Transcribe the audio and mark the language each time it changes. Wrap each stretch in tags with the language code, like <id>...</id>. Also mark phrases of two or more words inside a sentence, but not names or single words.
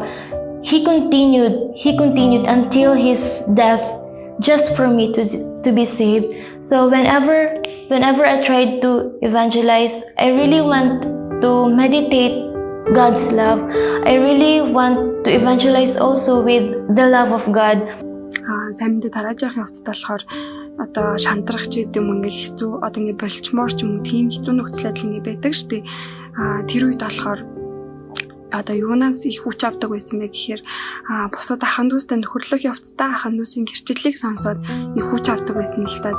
<en>He continued until His death just for me to be saved. So whenever I tried to evangelize, I really want to meditate God's love. I really want to evangelize also with the love of God.</en> <mn>Сайн мэдээ тарааж явах явцад болохоор одоо шантрах ч гэдэг юм ингээл хэцүү, одоо ингээ болчмоор ч юм уу тийм хэцүү нөхцөл байдал ингээ байдаг шүү дээ. Тэр үед болохоор одоо юунаас их хүч авдаг байсан бэ гэхээр бусад ахын дүүстэй нөхөрлөх явцдаа ахын дүүсийн гэрчлэлийг сонсоод их хүч авдаг байсан л та.</mn>